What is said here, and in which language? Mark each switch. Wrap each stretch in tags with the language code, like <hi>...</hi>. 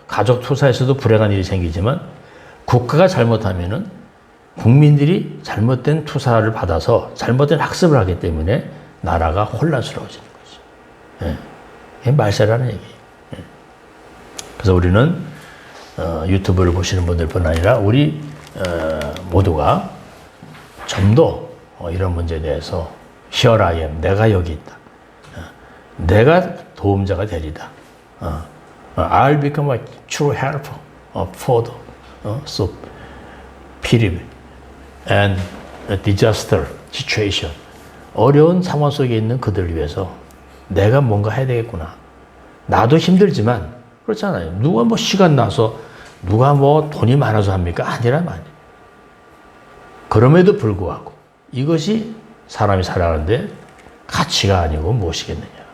<ko>가족 투사에서도 불행한 일이 생기지만 국가가 잘못하면은 국민들이 잘못된 투사를 받아서 잘못된 학습을 하기 때문에 나라가 혼란스러워지는 거죠. 예. 이게 말세라는 얘기예요. 예. 그래서 우리는 유튜브를 보시는 분들뿐 아니라 우리 모두가 좀 더 이런 문제에 대해서</ko> <en>Here I am,</en> <ko>내가 여기 있다. 내가 도움자가 되리다.</ko> <en>I'll become a true helper for the period and a disaster situation.</en> <ko>어려운 상황 속에 있는 그들을 위해서 내가 뭔가 해야 되겠구나. 나도 힘들지만 그렇잖아요. 누가 뭐 시간 나서 누가 뭐 돈이 많아서 합니까? 아니란 말이에요. 그럼에도 불구하고 이것이 사람이 살아가는데 가치가 아니고 무엇이겠느냐.</ko>